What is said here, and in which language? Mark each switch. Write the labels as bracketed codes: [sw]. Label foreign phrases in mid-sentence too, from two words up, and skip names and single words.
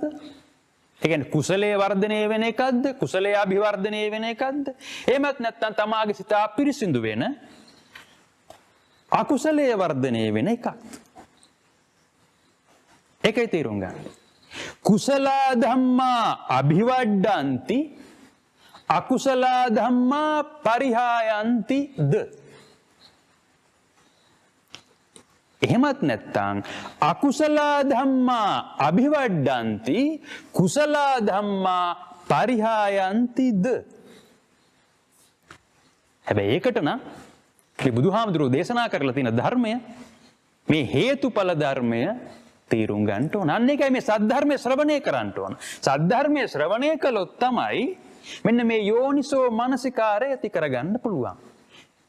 [si] ඒ කියන්නේ කුසලයේ වර්ධනය වෙන එකක්ද? කුසලයේ අභිවර්ධනය වෙන එකක්ද? එහෙමත් නැත්නම් තමාගේ සිත අපිරිසිදු වෙන අකුසලයේ වර්ධනය වෙන එකක්ද? ඒකයි තේරුම් ගන්න. [pi] කුසලා ධම්මා අභිවඩ්ඩಂತಿ අකුසලා ධම්මා පරිහායಂತಿ ද. [si] එහෙමත් නැත්නම් [pi] අකුසලා ධම්මා අභිවඩ්ඩಂತಿ කුසලා ධම්මා පරිහායಂತಿ ද. [si] හැබැයි ඒකට නම් මේ බුදුහාමුදුරුවෝ දේශනා කරලා තියෙන ධර්මය මේ හේතුඵල ධර්මය තේරුම් ගන්න ඕන. අන්න ඒකයි මේ සද්ධර්මයේ ශ්‍රවණය කරන්න ඕන. සද්ධර්මයේ ශ්‍රවණය කළොත් තමයි මෙන්න මේ යෝනිසෝ මනසිකාරය ඇති කරගන්න පුළුවන්.